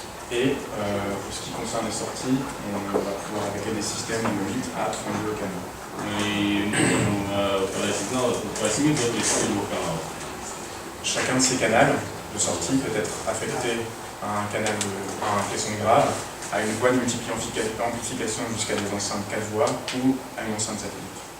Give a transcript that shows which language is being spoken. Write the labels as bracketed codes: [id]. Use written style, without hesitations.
[fr] Et pour ce qui concerne les sorties, on va pouvoir attaquer des systèmes de 8 à 32 canaux. [ru] И мы можем подать сигнал от 8 до 32 каналов. [fr] Chacun de ces canaux de sortie peut être affecté à un caisson grave, à une voie de multiplication jusqu'à des enceintes 4 voies ou à une enceinte satellite.